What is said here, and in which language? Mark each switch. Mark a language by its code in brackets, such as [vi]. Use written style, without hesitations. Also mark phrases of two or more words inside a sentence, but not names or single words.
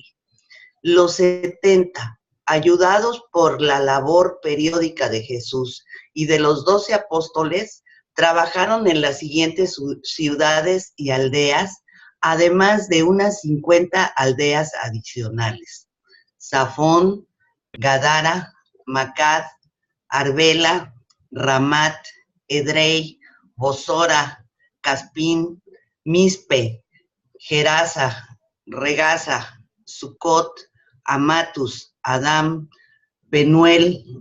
[es] Los 70, ayudados por la labor periódica de Jesús y de los 12 apóstoles, trabajaron en las siguientes ciudades y aldeas, además de unas 50 aldeas adicionales: Safón, Gadara, Macad, Arbela, Ramat, Edrei, Bosora, Caspín, Mispe, Gerasa, Regasa, Sucot, Amatus, Adam, Penuel,